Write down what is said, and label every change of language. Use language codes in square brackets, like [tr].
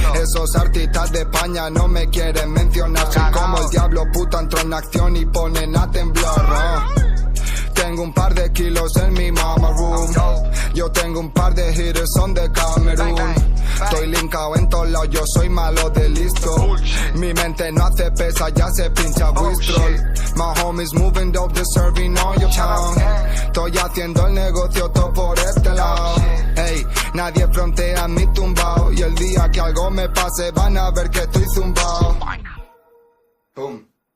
[es] Esos artistas de España no me quieren mencionar. Soy como el diablo puta, entro en acción y ponen a temblar. Tengo un par de kilos en mi [en] mama room. [es] Yo tengo un par de hitters on the Camerún. Estoy linkado en todos lados, yo soy malo de listo. Mi mente no hace pesa, ya se pincha Wistrol. [en] My homies moving dope, they're serving on your town. [es] Estoy haciendo el negocio todo por este lado. Ey, nadie frontea mi tumbao. Y el día que algo me pase van a ver que estoy zumbao. Boom.